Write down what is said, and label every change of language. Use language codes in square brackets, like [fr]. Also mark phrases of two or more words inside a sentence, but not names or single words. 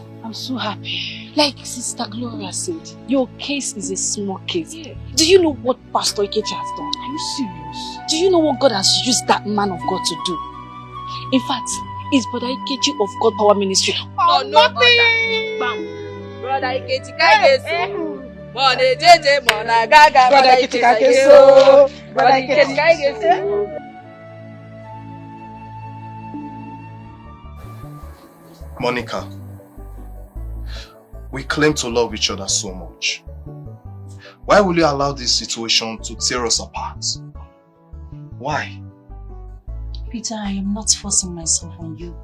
[en] I'm so happy. Like Sister Gloria said, your case is a small case. Yeah. Do you know what Pastor Ikechi has done? Are you serious? Do you know what God has used that man of God to do? In fact, it's Brother Ikechi of God Power Ministry. Oh, nothing! Brother Ikechi Kaigesu. Mone jeje mona gaga. Brother Ikechi Kaigesu. Brother Ikechi Kaigesu. Monica, we claim to love each other so much. Why will you allow this situation to tear us apart? Why? Peter, I am not forcing myself on you.